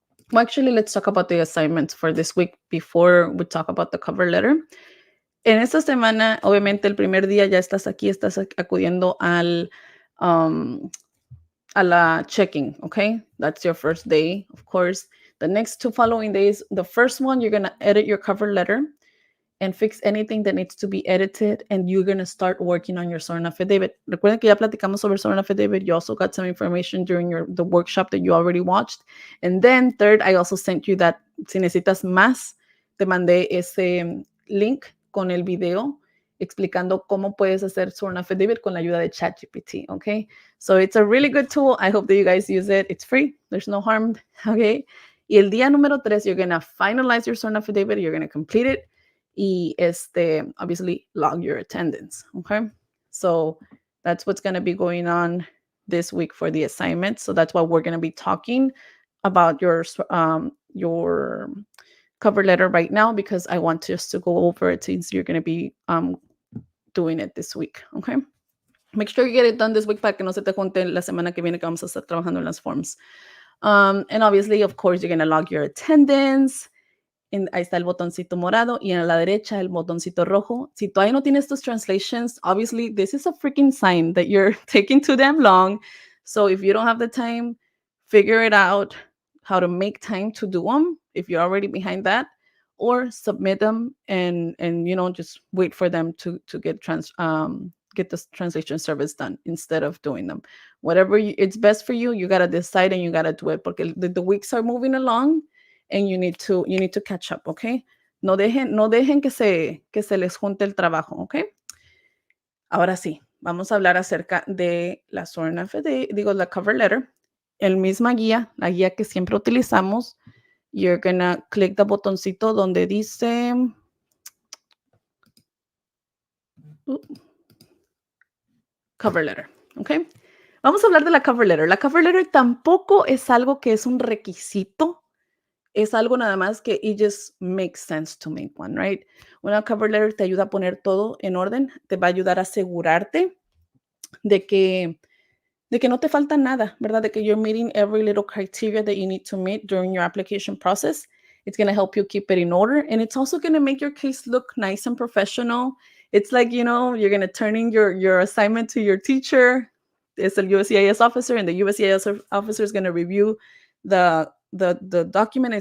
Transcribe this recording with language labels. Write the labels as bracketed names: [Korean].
[English] Well, actually, let's talk about the assignments for this week before we talk about the cover letter. [Spanish] En esta semana, obviamente, el primer día ya estás aquí, estás acudiendo a la checking, okay? [English] That's your first day, of course. The next two following days, the first one, you're going to edit your cover letter and fix anything that needs to be edited, and you're going to start working on your sworn affidavit. [Spanish] Recuerden que ya platicamos sobre [English] sworn affidavit. You also got some information during the workshop that you already watched. And then third, I also sent you that, [Spanish] si necesitas más, te mandé ese link con el video explicando cómo puedes hacer sworn affidavit con la ayuda de ChatGPT, okay? [English] So it's a really good tool. I hope that you guys use it. It's free. There's no harm, okay? [Spanish] Y el día número 3, [English] you're going to finalize your sworn affidavit. You're going to complete it. Y obviously log your attendance, okay? So that's what's going to be going on this week for the assignment. So that's what we're going to be talking about your cover letter right now, because I want just to go over it since you're going to be doing it this week, okay? Make sure you get it done this week [Spanish] para que no se te junte la semana que viene que vamos a estar trabajando en las forms. [English] And obviously, of course, you're going to log your attendance. [Spanish] Ahí está el botoncito morado y en la derecha el botoncito rojo. Si todavía no tienes tus [English] translations, obviously this is a freaking sign that you're taking too damn long. So if you don't have the time, figure it out how to make time to do them if you're already behind that, or submit them and just wait for them to get the translation service done instead of doing them. Whatever it's best for you, you got to decide and you got to do it [Spanish] porque [English] the weeks are moving along. And you need to catch up, okay? [Spanish] No dejen que se les junte el trabajo, okay? Ahora sí, vamos a hablar acerca de la sworn affidavit, la cover letter. La guía que siempre utilizamos. [English] You're gonna click the [Spanish] botoncito donde dice [English] cover letter, okay? [Spanish] Vamos a hablar de la cover letter. La cover letter tampoco es algo que es un requisito. Es algo nada más que [English] it just makes sense to make one, right? [Spanish] Una cover letter te ayuda a poner todo en orden, te va a ayudar a asegurarte de que no te falta nada, ¿verdad? De que [English] you're meeting every little criteria that you need to meet during your application process. It's going to help you keep it in order, and it's also going to make your case look nice and professional. It's like, you're going to turn in your assignment to your teacher. It's a USCIS officer, and the USCIS officer is going to review the document.